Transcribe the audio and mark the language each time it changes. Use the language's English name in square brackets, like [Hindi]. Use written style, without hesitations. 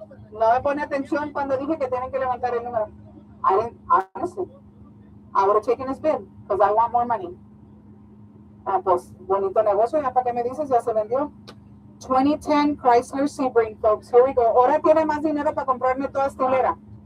[Spanish] No me pone atención cuando dije que tienen que levantar el número. [English] I didn't, honestly. I would have taken his bid because I want more money. [Spanish] Pues bonito negocio, ya para qué me dices, ya se vendió. [English] 2010 Chrysler Sebring, folks. Here we go. [Spanish] Ahora tiene más dinero para comprarme toda esta hilera.